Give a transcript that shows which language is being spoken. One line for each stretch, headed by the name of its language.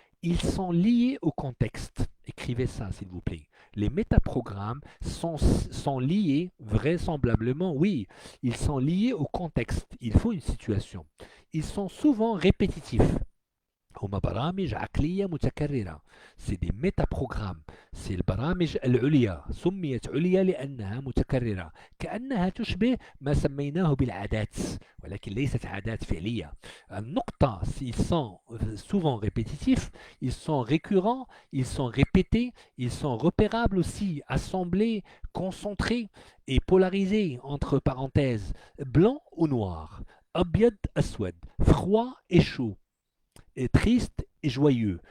French: Ils sont liés au contexte. Écrivez ça, s'il vous plaît. Les métaprogrammes sont liés, vraisemblablement, oui, ils sont liés au contexte. Il faut une situation. Ils sont souvent répétitifs.
Arabic: هما برامج عقلية متكررة.
French: سي دي ميتا بروغرام.
Arabic: سي البرامج العليا سميت عليا لأنها متكررة، كأنها تشبه ما سميناه بالعادات، ولكن ليست عادات فعلية. النقطة
French: ils sont souvent répétitifs, ils sont récurrents, ils sont répétés, ils sont repérables aussi, assemblés, concentrés et polarisés entre parenthèses, blanc ou noir,
Arabic: أبيض أسود,
French: froid et chaud, et triste et joyeux.